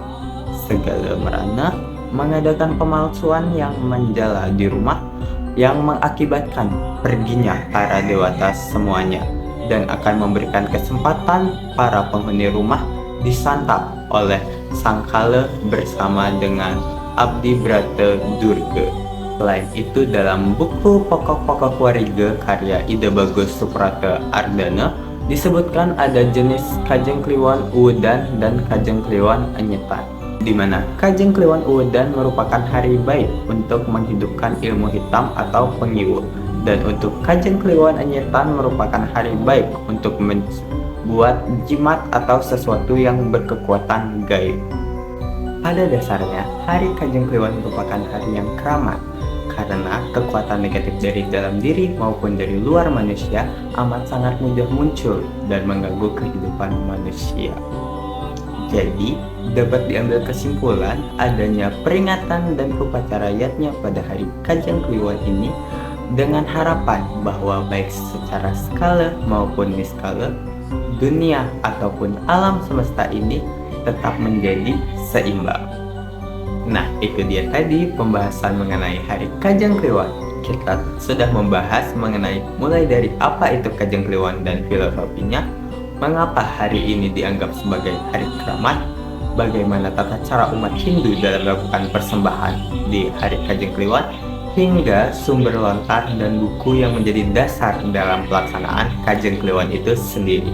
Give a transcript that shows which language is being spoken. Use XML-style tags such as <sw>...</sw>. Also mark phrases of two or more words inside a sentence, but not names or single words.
<id>Segala merana mengadakan pemalsuan yang menjala di rumah yang mengakibatkan perginya para dewata semuanya dan akan memberikan kesempatan para penghuni rumah disantap oleh Sang Kala bersama dengan Abdi Brata Durga. Selain itu, dalam buku Pokok-Pokok Wariga karya Ida Bagus Suprata Ardana disebutkan ada jenis Kajeng Kliwon Uwedan dan Kajeng Kliwon Enyetan, di mana Kajeng Kliwon Uwedan merupakan hari baik untuk menghidupkan ilmu hitam atau pengiwu, dan untuk Kajeng Kliwon Enyetan merupakan hari baik untuk membuat jimat atau sesuatu yang berkekuatan gaib. Pada dasarnya, hari Kajeng Kliwon merupakan hari yang keramat karena kekuatan negatif dari dalam diri maupun dari luar manusia amat sangat mudah muncul dan mengganggu kehidupan manusia. Jadi, dapat diambil kesimpulan adanya peringatan dan upacara yatnya pada hari Kajeng Kliwon ini dengan harapan bahwa baik secara skala maupun niskala, dunia ataupun alam semesta ini tetap menjadi seimbang. Nah, itu dia tadi pembahasan mengenai hari Kajeng Kliwon. Kita sudah membahas mengenai mulai dari apa itu Kajeng Kliwon dan filosofinya, mengapa hari ini dianggap sebagai hari keramat, bagaimana tata cara umat Hindu dalam melakukan persembahan di hari Kajeng Kliwon, hingga sumber lontar dan buku yang menjadi dasar dalam pelaksanaan Kajeng Kliwon itu sendiri.</id>